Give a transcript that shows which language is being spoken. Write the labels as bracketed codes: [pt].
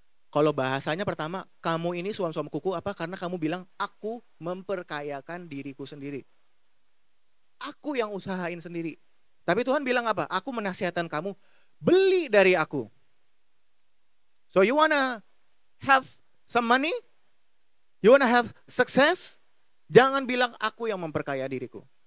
[id] Kalau bahasanya pertama, kamu ini suam-suam kuku apa? Karena kamu bilang aku memperkayakan diriku sendiri. Aku yang usahain sendiri. Tapi Tuhan bilang apa? Aku menasihatkan kamu beli dari aku. [en] So you wanna have some money? You wanna have success? [id] Jangan bilang aku yang memperkaya diriku.